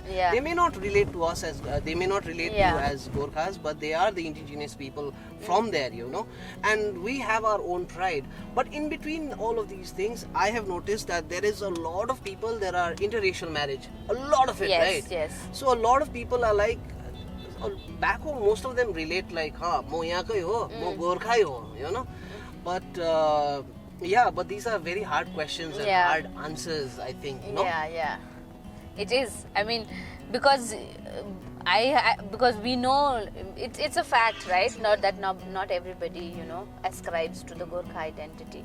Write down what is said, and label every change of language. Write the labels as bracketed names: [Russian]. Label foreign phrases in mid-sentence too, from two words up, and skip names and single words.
[English] They may not relate to us as they may not relate to as Gorkhas, but they are the indigenous people from there, and we have our own pride. But in between all of these things, I have noticed that there is a lot of people. There are interracial marriage, a lot of it, right? Yes. So a lot of people are like, back home most of them relate like, [Hindi] मो यहाँ का ही हो, मो गोरखा ही हो, [English] But but these are very hard questions and hard answers, I think. Yeah. It is. I mean, because because we know it's a fact, right? Not everybody, ascribes to the Gorkha identity.